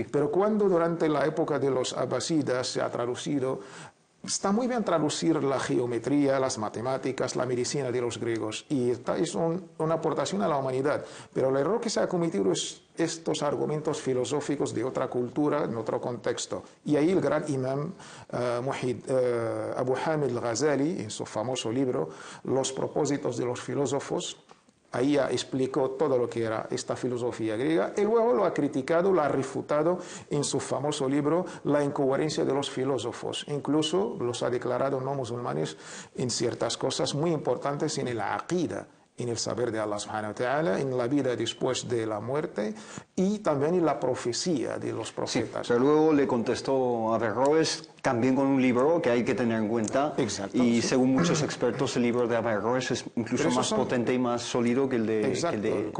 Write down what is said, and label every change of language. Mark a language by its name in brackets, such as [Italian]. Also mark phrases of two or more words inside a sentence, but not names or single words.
[Spanish] Pero cuando durante la época de los abasidas se ha traducido, está muy bien traducir la geometría, las matemáticas, la medicina de los griegos, y es una aportación a la humanidad, pero el error que se ha cometido es estos argumentos filosóficos de otra cultura, en otro contexto. Y ahí el gran imam Abu Hamid al-Ghazali, en su famoso libro, Los propósitos de los filósofos, ahí ya explicó todo lo que era esta filosofía griega y luego lo ha criticado, lo ha refutado en su famoso libro La incoherencia de los filósofos. Incluso los ha declarado no musulmanes en ciertas cosas muy importantes en el aqida, en el saber de Allah [Arabic] سبحانه وتعالى, [Spanish] en la vida después de la muerte y también en la profecía de los profetas. Sí, pero luego le contestó a Averroes también con un libro que hay que tener en cuenta. Exacto, y sí. Según muchos expertos, el libro de Averroes es incluso más potente y más sólido que el de... Exacto, que el de